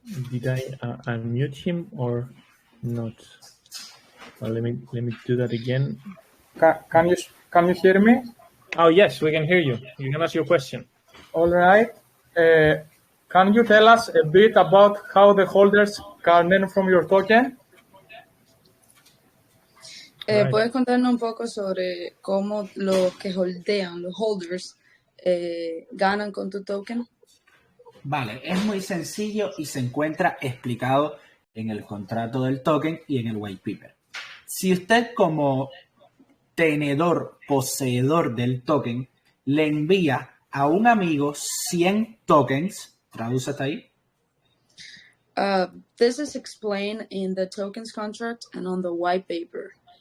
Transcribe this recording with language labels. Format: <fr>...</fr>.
<en>Did I unmute him or not? Well, let me do that again. Can you hear me? Oh yes, we can hear you. You can ask your question. All right. Can you tell us a bit about how the holders can earn from your token? Right.</en> <es>¿Puedes contarnos un poco sobre cómo los que holdean, los holders, ganan con tu token? Vale, es muy sencillo y se encuentra explicado en el contrato del token y en el white paper. Si usted como tenedor, poseedor del token, le envía a un amigo 100 tokens, traduce hasta ahí.</es> <en>This is explained in the tokens contract and on the white paper.</en>